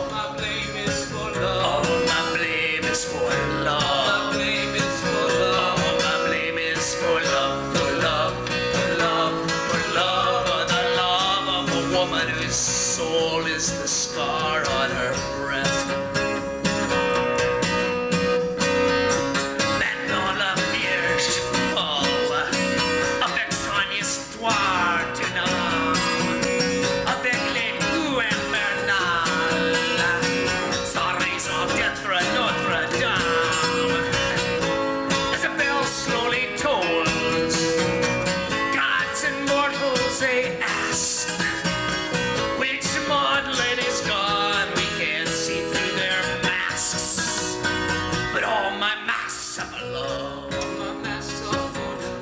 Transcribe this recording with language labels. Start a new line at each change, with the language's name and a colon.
English: My blame is for love. All my blame is for love. My blame is for love. All my blame is for love, for love, for love, for love, for the love of a woman whose soul is the scar on her breast.
French: Maintenant la Vierge folle, avec son histoire d'une âme, avec les coups infernales, sa raison d'être Notre-Dame.
English: As the bell slowly tolls, gods and mortals they ask, which Marlene is gone, we can't see through their masks. But all my masks are for love. All my masks are for love.